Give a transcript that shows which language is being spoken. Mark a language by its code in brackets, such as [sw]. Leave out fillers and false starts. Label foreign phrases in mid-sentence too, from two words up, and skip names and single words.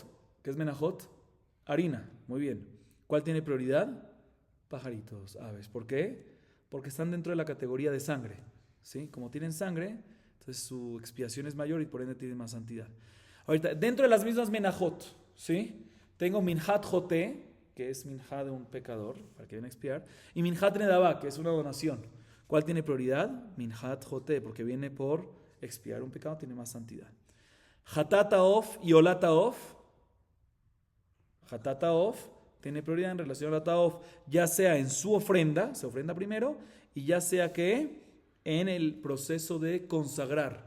[es] ¿Qué es menajot? Harina, muy bien. ¿Cuál tiene prioridad? Pajaritos, aves. ¿Por qué? Porque están dentro de la categoría de sangre. ¿Sí? Como tienen sangre, entonces su expiación es mayor y por ende tienen más santidad. Ahorita, dentro de las mismas menajot, ¿sí? Tengo [he] מנחת חוטא, [es] que es minjat de un pecador, para que vayan a expiar, y [he] מנחת נדבה, [es] que es una donación. ¿Cuál tiene prioridad? [he] מנחת חוטא, [es] porque viene por expiar un pecado, tiene más santidad. [he] חטאת העוף [es] y [he] עולת העוף. חטאת העוף [es] tiene prioridad en relación a la haof, ya sea en su ofrenda, se ofrenda primero, y ya sea que en el proceso de consagrar.